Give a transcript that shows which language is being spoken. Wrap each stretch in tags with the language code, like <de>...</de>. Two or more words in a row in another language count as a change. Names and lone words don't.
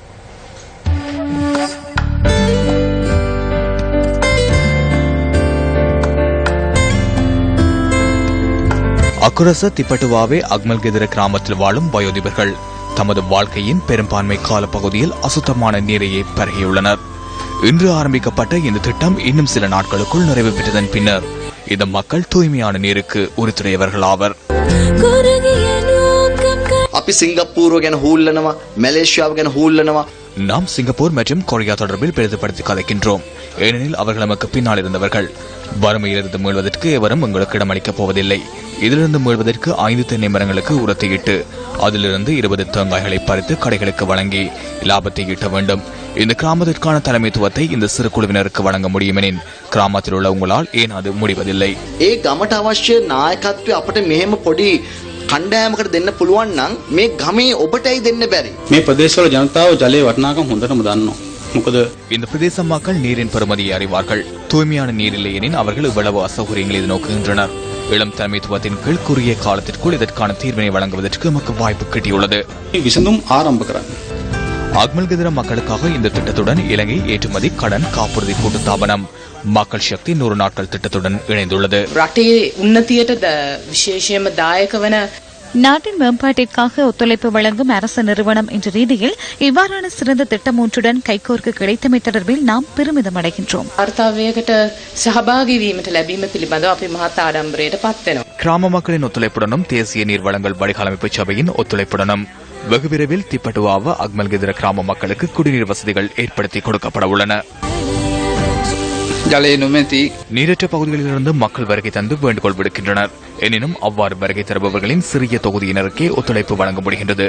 <ta>அக்குரச திப்பட்டுவாவே அக்மல்கெதர கிராமத்தில் வாழும் வயோதிபர்கள் தமது வாழ்க்கையின் பெரும்பான்மை காலப்பகுதியில் அசுத்தமான நீரையே பருகியுள்ளனர். இன்று ஆரம்பிக்கப்பட்ட இந்த திட்டம் இன்னும் சில நாட்களுக்குள் நிறைவு பெற்றதன் பின்னர் இந்த மக்கள் தூய்மையான நீருக்கு உறுதுணையவர்கள் ஆவர்.</ta> <si>අපි සිංගප්පූරුව ගැන හූල්ලනවා මැලේසියාව ගැන හූල්ලනවා.</si> <ta>நாம் சிங்கப்பூர் மற்றும் கொரியா தொடர்பில் பெரிதுபடுத்தி கதைக்கின்றோம். ஏனெனில் அவர்கள் நமக்கு பின்னால் இருந்தவர்கள். வறுமையிலிருந்து மீள்வதற்கு எவரும் உங்களுக்கு இடமளிக்கப் போவதில்லை. இதிலிருந்து மீள்வதற்கு 5 தென்னை மரங்களுக்கு உரத்தையிட்டு அதிலிருந்து 20 தேங்காய்களை பறித்து கடைகளுக்கு வழங்கி லாபத்தை ஈட்ட வேண்டும். இந்த கிராமத்திற்கான தலைமைத்துவத்தை இந்த சிறு குழுவினருக்கு வழங்க முடியுமெனின் கிராமத்தில் உள்ள உங்களால் ஏன் அது முடிவதில்லை?</ta> <si>ඒ ගමට අවශ්‍ය නායකත්වය අපට මෙහෙම පොඩි කණ්ඩායමකට දෙන්න පුළුවන් නම් මේ ගමේ ඔබටයි දෙන්න බැරි. මේ ප්‍රදේශවල ජනතාව ජලයේ වටිනාකම හොඳටම දන්නවා. මොකද</si> <ta>இந்த பிரதேச மக்கள் நீரின் பெருமதியை அறிவார்கள். தூய்மையான நீர் இல்லையெனின் அவர்கள் இவ்வளவு அசௌகரியங்களை எதிர்நோக்குகின்றனர். இளம் தலைமைத்துவத்தின் கீழ் குறுகிய காலத்திற்குள் இதற்கான தீர்வினை வழங்குவதற்கு நமக்கு வாய்ப்பு கிட்டியுள்ளது.</ta> <si>විසඳුම් ආරම්භ කරන්න.</si> <ta>அக்மல்கெதர மக்களுக்காக இந்த திட்டத்துடன் இலங்கை ஏற்றுமதி கடன் காப்புறுதி கூட்டுத்தாபனம் மக்கள் சக்தி 100 நாட்கள் திட்டத்துடன் இணைந்துள்ளது.</ta> <si>රටේ උන්නතියට විශේෂයෙන්ම දායක වන</si> <ta>நாட்டின் மேம்பாட்டிற்காக ஒத்துழைப்பு வழங்கும் அரசு நிறுவனம் என்ற ரீதியில் இவ்வாறான சிறந்த திட்டம் ஒன்றுடன் கைகோர்க்க கிடைத்தமை தொடர்பில் நாம் பெருமிதம் அடைகின்றோம்.</ta> <si>අර්ථවයකට සහභාගී වීමට ලැබීම පිළිබඳව අපි මහත් ආඩම්බරයට පත් වෙනවා.</si> <ta>கிராம மக்களின் ஒத்துழைப்புடனும் தேசிய நீர் வழங்கல் வடிகாலமைப்பு சபையின் ஒத்துழைப்புடனும் வெகு விரைவில் திப்பட்டுவாவ அக்மல்கெதர கிராம மக்களுக்கு குடிநீர் வசதிகள் ஏற்படுத்தி கொடுக்கப்பட உள்ளன. நீரற்ற பகுதிகளிலிருந்து மக்கள் வருகை தந்து வேண்டுகோள் விடுக்கின்றனர். எனினும் அவ்வாறு வருகை தருபவர்களின் சிறிய தொகுதியினருக்கே ஒத்துழைப்பு வழங்க முடிகின்றது.</ta>